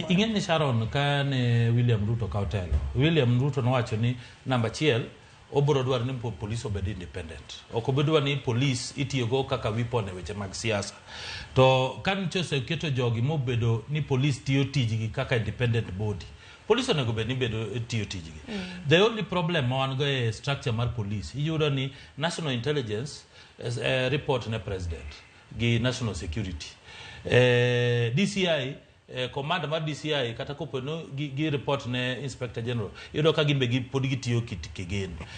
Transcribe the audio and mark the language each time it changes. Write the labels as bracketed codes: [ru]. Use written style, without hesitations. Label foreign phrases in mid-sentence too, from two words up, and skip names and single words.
[luo] Ing'eni Sharon ka ne William Ruto ka otelo William Ruto nowacho ni namba 1 obro dwar ni police obed independent. Ok obedwa ni police itiyogo kaka weapon e weche mag siasa. To kan chose keto jogi mobedo ni police tiyo tijgi kaka [en] independent body. [luo] Police onego bed ni bedo tiyo tijgi. [en] The only problem [luo] wan go e structure mar police iyudo ni [en] national intelligence report [luo] ne president gi [en] national security. [luo] DCI command mar DCI kata kopo no gi report ne [en] inspector general [luo] iyudo ka gimbe gi pod gitiyo kigeno.